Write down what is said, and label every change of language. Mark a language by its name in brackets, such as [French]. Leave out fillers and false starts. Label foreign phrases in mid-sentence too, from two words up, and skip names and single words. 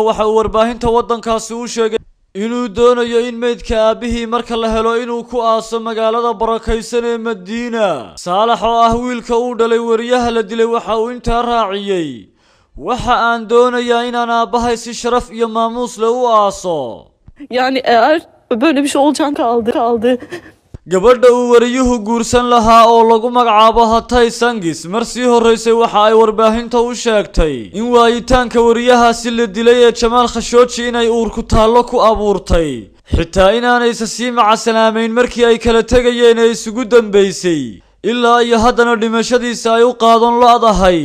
[Somali] waxa uu warbaahinta waddankaasi u sheegay inuu doonayo in meydka aabihii marka la helo inuu ku aaso magaalada barakaysan ee Madiina. Saalax oo ah wiilka uu dhalay wariyaha la dilay waxa uu intaa raaciyay waxa aan doonayaa inaan aabahay si sharaf iyo maamuus leh u aaso. [Turkish] Yani eğer böyle bir şey olacağını kaldı. [Somali] gabadha uu wariyuhu guursan lahaa oo lagu magacaabo Hatay Sangis mar sii horeysay waxa ay warbaahinta u sheegtay in waayitaanka wariyahaasi la dilay ee Jamaal Khashoggi inay uur ku taallo ku abuurtay xitaa inaanaysa sii macasalaameyn markii ay kala tegayeen ee isugu dambeysay ilaa iyo haddana dhimashadiisa ay u qaadan la'dahay.